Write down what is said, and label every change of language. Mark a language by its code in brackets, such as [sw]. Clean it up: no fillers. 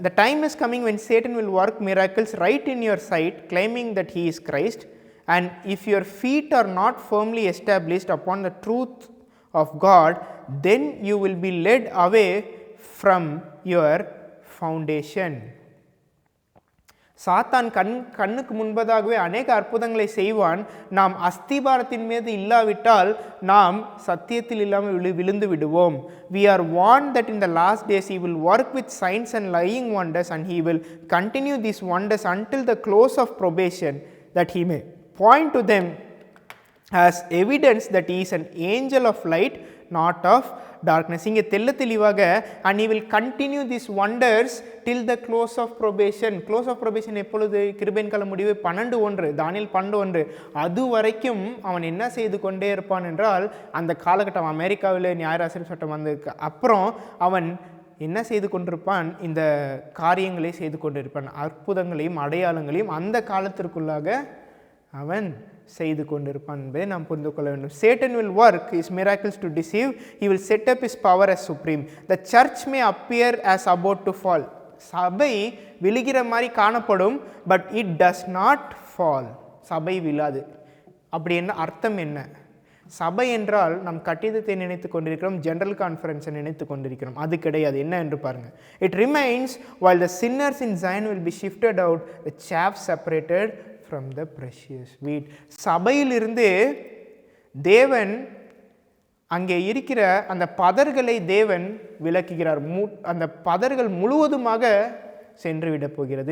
[en] The time is coming when Satan will work miracles right in your sight, claiming that he is Christ, and if your feet are not firmly established upon the truth of God, then you will be led away from your foundation. [ta] சாத்தான் கண்ணுக்கு முன்பதாகவே அநேக அற்புதங்களை செய்வான். நாம் அஸ்திபாரத்தின் மீது இல்லாவிட்டால் நாம் சத்தியத்தில் இல்லாமல் விழுந்து விடுவோம். [en] We are warned that in the last days he will work with signs and lying wonders, and he will continue these wonders until the close of probation, that he may point to them as evidence that he is an angel of light, not of darkness. [ta] இங்கே தெளிவாக [en] and he will continue these wonders till the close of probation. close of probation [ta] எப்பொழுது? கிருபையின் கால முடிவு 12:1, தானியேல் 12:1. அது வரைக்கும் அவன் என்ன செய்து கொண்டே இருப்பான் என்றால், அந்த காலகட்டம் அமெரிக்காவில் நியாயராசிரியர் சட்டம் வந்ததுக்கு அப்புறம் அவன் என்ன செய்து கொண்டிருப்பான்? இந்த காரியங்களை செய்து கொண்டிருப்பான். அற்புதங்களையும் அடையாளங்களையும் அந்த காலத்திற்குள்ளாக அவன் செய்து கொண்டிருப்பான் என்பதை நாம் புரிந்து கொள்ள வேண்டும். [en] Satan will work his miracles to deceive. He will set up his power as supreme. The church may appear as about to fall. [ta] சபை விழுகிற மாதிரி காணப்படும், [en] but it does not fall. [ta] சபை விழாது. அப்படி என்ன அர்த்தம்? என்ன சபை என்றால் நாம் கட்டிடத்தை நினைத்து கொண்டிருக்கிறோம், ஜெனரல் கான்ஃபரன்ஸை நினைத்து கொண்டிருக்கிறோம். அது கிடையாது. என்ன என்று பாருங்கள். [en] It remains while the sinners in Zion will be shifted out, the chaff separated from the precious wheat. [ta] சபையிலிருந்து தேவன் அங்கே இருக்கிற அந்த பதர்களை தேவன் விலக்குகிறார். அந்த பதர்கள் முழுவதுமாக சென்று விட போகிறது.